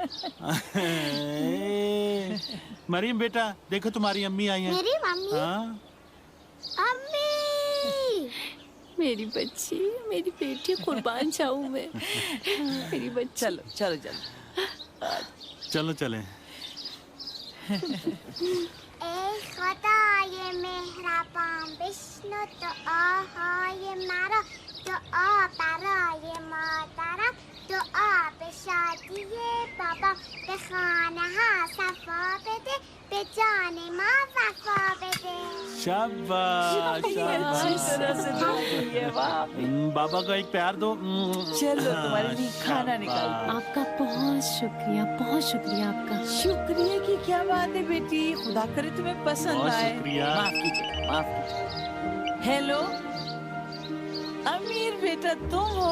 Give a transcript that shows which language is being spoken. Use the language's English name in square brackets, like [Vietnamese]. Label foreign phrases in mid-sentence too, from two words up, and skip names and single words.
[Hindi] मरीम बेटा, देखो तुम्हारी अम्मी आई है। मेरी मम्मी? हाँ? अम्मी! मेरी बच्ची, मेरी बेटी, कुर्बान जाऊँ मैं। मेरी बच्ची। चलो चलो चलो चले। [Persian] ای خدای مهربان بشنو دعاهای مرا، دعا برای مادرم، دعا به شادی بابا، به خانه ها صفا بده، به جان ما وفا بده. [Hindi] शाबाश बाबा को एक प्यार दो। चलो तुम्हारे लिए खाना निकाल। आपका बहुत शुक्रिया आपका। शुक्रिया की क्या बात है बेटी, खुदा करे तुम्हें पसंद बहुत आए। शुक्रिया। माफ कीजिए। हेलो अमीर बेटा, तुम हो?